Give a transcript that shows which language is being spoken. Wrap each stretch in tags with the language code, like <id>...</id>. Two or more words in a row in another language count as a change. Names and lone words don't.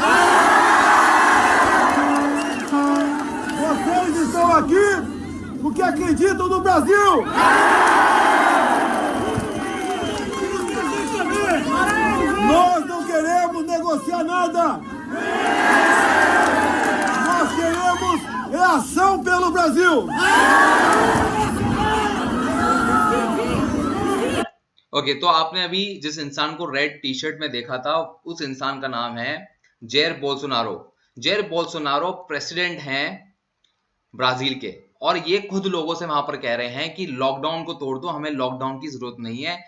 <pt>Vocês estão aqui porque acreditam no Brasil. Nós não queremos negociar nada. Nós queremos é ação pelo Brasil.</pt> <hi>ओके, तो आपने अभी जिस इंसान को</hi> <en>red T-shirt</en> <hi>में देखा था, उस इंसान का नाम है जेर बोल्सोनारो। जेर बोल्सोनारो प्रेसिडेंट हैं ब्राजील के, और ये खुद लोगों से वहां पर कह रहे हैं कि लॉकडाउन को तोड़ दो, हमें लॉकडाउन की जरूरत नहीं है।</hi>